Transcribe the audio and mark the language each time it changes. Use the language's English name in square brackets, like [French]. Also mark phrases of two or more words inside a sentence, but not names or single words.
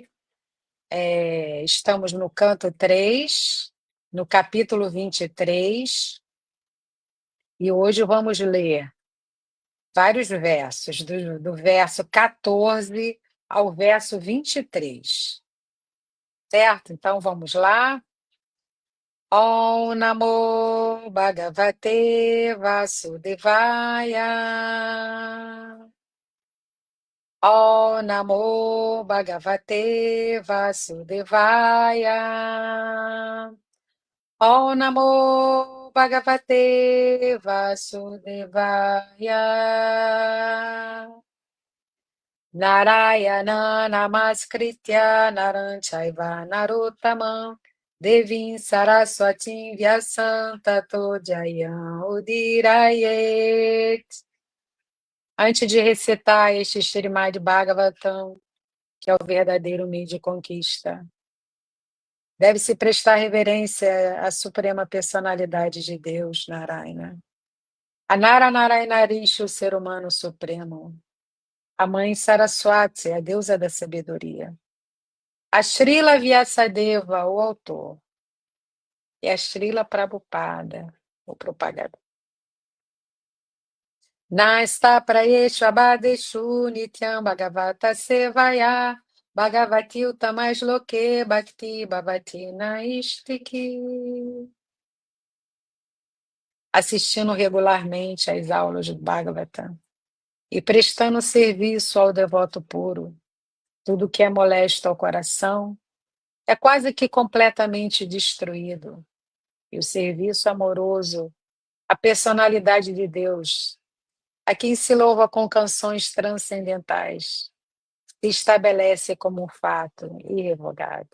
[Portuguese] Estamos no canto 3, no capítulo 23, e hoje vamos ler vários versos, do verso 14 ao verso 23. certo? Então vamos lá. [Sanskrit] Om Namo Bhagavate Vasudevaya. Om Namo Bhagavate Vasudevaya. Om Namo Bhagavate Vasudevaya. Narayana Namaskritya Naranchaiva Narottamam Devim Saraswatim Vyasam Tato Jayam Udirayet. [Portuguese] Antes de recitar este Srimad Bhagavatam, que é o verdadeiro meio de conquista, deve-se prestar reverência à suprema personalidade de Deus, Narayana. A Nara Narayanarishi, o ser humano supremo. A mãe Saraswati, a deusa da sabedoria. A Srila Vyasadeva, o autor. E a Srila Prabhupada, o propagador. [Sanskrit] Nasta Prayeshu Abadeshu Nityam Bhagavata Sevaya Bhagavati Utamais Loke Bhakti Bhavati Naistiki. [Portuguese] Assistindo regularmente às aulas do Bhagavatam e prestando serviço ao devoto puro, tudo que é molesto ao coração é quase que completamente destruído. E o serviço amoroso, a personalidade de Deus, a quem se louva com canções transcendentais, se estabelece como um fato irrevogável.